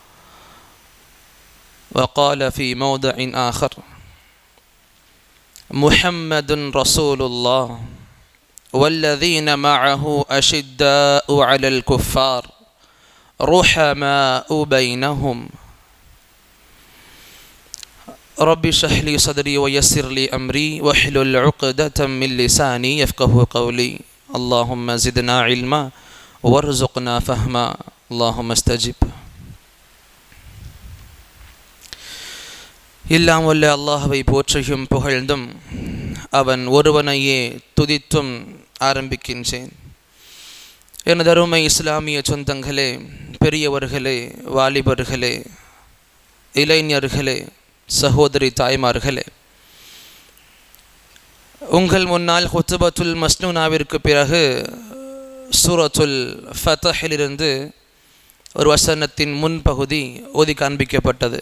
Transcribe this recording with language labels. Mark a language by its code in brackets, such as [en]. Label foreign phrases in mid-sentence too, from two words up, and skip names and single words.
[ar] وقال في موضع آخر: محمد رسول الله والذين معه أشداء على الكفار رحماء بينهم. رب اشرح لي صدري ويسر لي أمري واحلل عقدة من لساني يفقه قولي. اللهم زدنا علما وارزقنا فهما. اللهم استجب. [ta] எல்லாம் வல்ல அல்லாஹ்வை போற்றியும் புகழ்ந்தும் அவன் ஒருவனையே துதித்தும் ஆரம்பிக்கின்றேன். எனது அருமை இஸ்லாமிய சொந்தங்களே, பெரியவர்களே, வாலிபர்களே, இளைஞர்களே, சகோதரி தாய்மார்களே, உங்கள் முன்னால் [ar] الخطبة المسنونة [ta] பிறகு சூரத்துல் ஃபத்ஹிலிருந்து ஒரு வசனத்தின் முன்பகுதி ஓதி காண்பிக்கப்பட்டது.